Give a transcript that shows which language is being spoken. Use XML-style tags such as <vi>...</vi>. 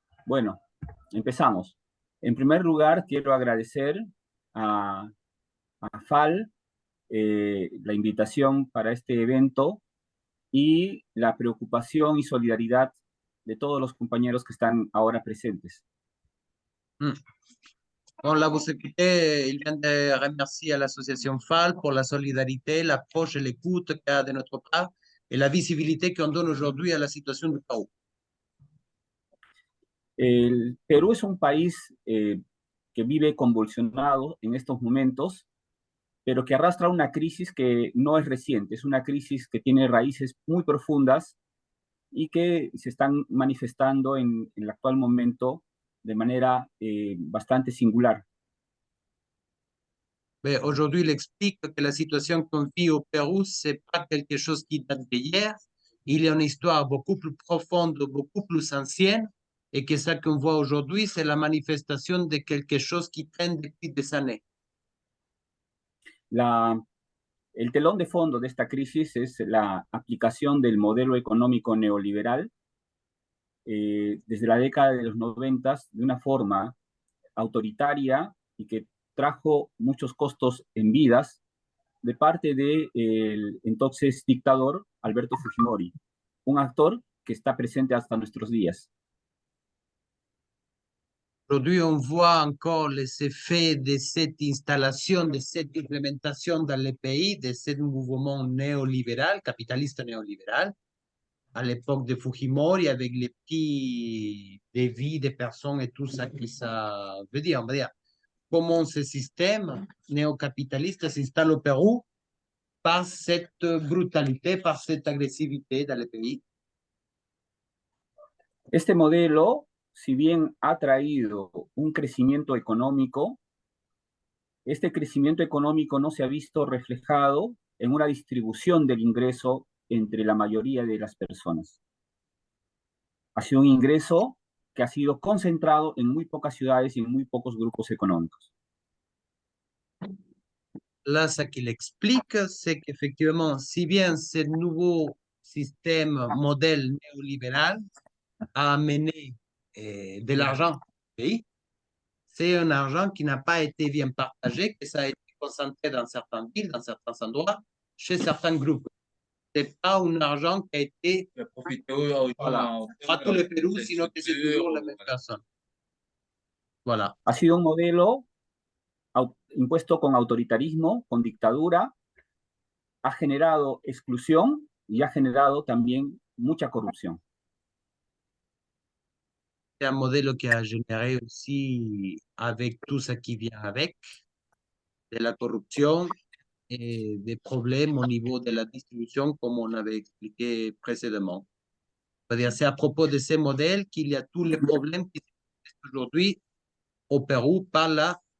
<es>Bueno, empezamos. En primer lugar, quiero agradecer a FAL la invitación para este evento y la preocupación y solidaridad de todos los compañeros que están ahora presentes.</es> <fr>Bon, là, vous écoutez, il vient de remercier à l'association FAL pour la solidarité, l'approche et l'écoute qu'il y a de notre part et la visibilité qu'on donne aujourd'hui à la situation du Pérou.</fr> <es>El Perú es un país que vive convulsionado en estos momentos, pero que arrastra una crisis que no es reciente, es una crisis que tiene raíces muy profundas y que se están manifestando en el actual momento de manera bastante singular.</es> <fr>Mais aujourd'hui, il explique que la situation qu'on vit au Pérou, c'est pas quelque chose qui date d'hier. Il y a une histoire beaucoup plus profonde, beaucoup plus ancienne, et que ça qu'on voit aujourd'hui, c'est la manifestation de quelque chose qui traîne depuis des années.</fr> <es>El telón de fondo de esta crisis es la aplicación del modelo económico neoliberal desde la década de los 90 de una forma autoritaria y que trajo muchos costos en vidas de parte del entonces dictador Alberto Fujimori, un actor que está presente hasta nuestros días.</es> <fr>Aujourd'hui, on voit encore les effets de cette installation, de cette implémentation dans les pays, de ce mouvement néolibéral, capitaliste néolibéral, à l'époque de Fujimori, avec les petits devis des personnes et tout ça que ça veut dire. On va dire comment ce système néocapitaliste s'installe au Pérou par cette brutalité, par cette agressivité dans les pays.</fr> <es>Este modelo, si bien ha traído un crecimiento económico, este crecimiento económico no se ha visto reflejado en una distribución del ingreso entre la mayoría de las personas. Ha sido un ingreso que ha sido concentrado en muy pocas ciudades y en muy pocos grupos económicos.</es> <fr>Là, ce qu'il explique, c'est qu'effectivement, si bien ce nouveau système, modèle néolibéral, a amené de l'argent au pays, c'est un argent qui n'a pas été bien partagé, que ça a été concentré dans certaines villes, dans certains endroits, chez certains groupes. C'est pas un argent qui a été profité voilà, pas tout le Pérou, sinon que c'est toujours la même personne. Voilà.</fr> <es>Ha sido un modelo impuesto con autoritarismo, con dictadura, ha generado exclusión y ha generado también mucha corrupción.</es> <fr>C'est un modèle qui a généré aussi, avec tout ce qui vient avec, de la corruption et des problèmes au niveau de la distribution, comme on avait expliqué précédemment. C'est-à-dire, c'est à propos de ces modèles qu'il y a tous les problèmes qui se posent aujourd'hui au Pérou par la</fr>